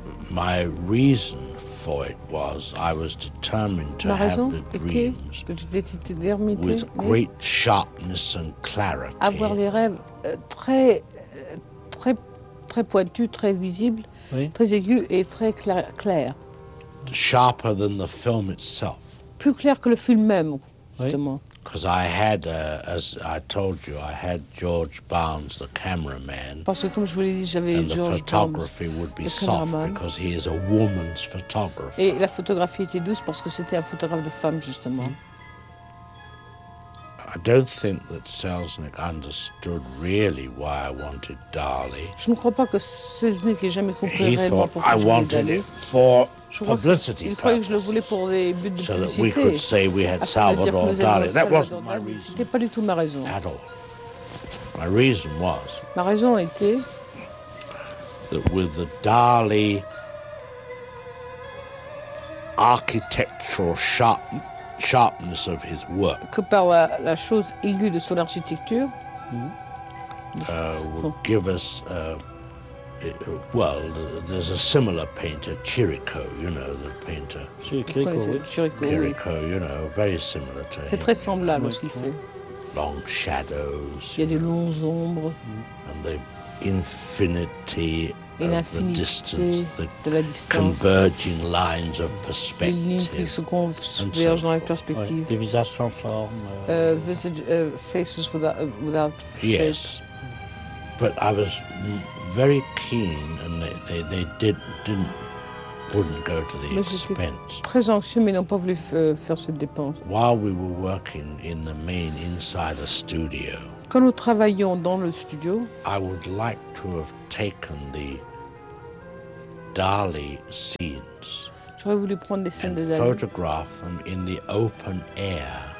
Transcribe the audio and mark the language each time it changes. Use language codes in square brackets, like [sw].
[en] My reason for it was I was determined to have the dreams with great sharpness and clarity. [fr] Avoir les rêves très très très pointus, très visibles. Oui. Très aigu et très clair. [en] Sharper than the film itself. [fr] Plus clair que le film même, justement. [en] Because I had, as I told you, I had George Barnes, the cameraman. [fr] Parce que comme je vous l'ai dit, j'avais George Barnes. [en] And the photography would be soft because he is a woman's photographer. [fr] Et la photographie était douce parce que c'était un photographe de femme, justement. [en] I don't think that Selznick understood really why I wanted Dali. [fr] Je ne crois pas que Selznick ait jamais compris vraiment pourquoi je voulais Dali. [en] I wanted it for publicity. [fr] Il croyait que je le voulais pour des buts de publicité. [en] So that we could say we had Salvador Dali. That wasn't my reason. [fr] C'était pas du tout ma raison. [en] At all. My reason was. [fr] Ma raison était. [en] That with the Dali architectural sharpness of his work. [fr] Que par la chose aiguë de son architecture. [en] Would give us there's a similar painter, Chirico, you know, the painter. [fr] Chirico, oui. [en] You know, very similar to [fr] c'est [en] him. [fr] C'est très semblable ce qu'il fait. [en] Long shadows. [fr] Il y a des longues ombres. [en] And the infinity. [fr] Et [en] of the distance, the [fr] de la distance, [en] converging lines of perspective, [fr] les lignes qui se convergent dans la perspective. Oui, des visages sans forme. [en] Faces without shape. Yes, but I was very keen, and they wouldn't go to the [fr] mais [en] expense. [fr] Très anxieux, mais n'ont pas voulu faire cette dépense. [en] While we were working in the main inside a studio. [fr] Quand nous travaillions dans le studio, [en] I would like to have taken the Dali scenes. [fr] J'aurais voulu prendre des scènes [en] and [fr] de Dali. [en] Photograph them in the open air.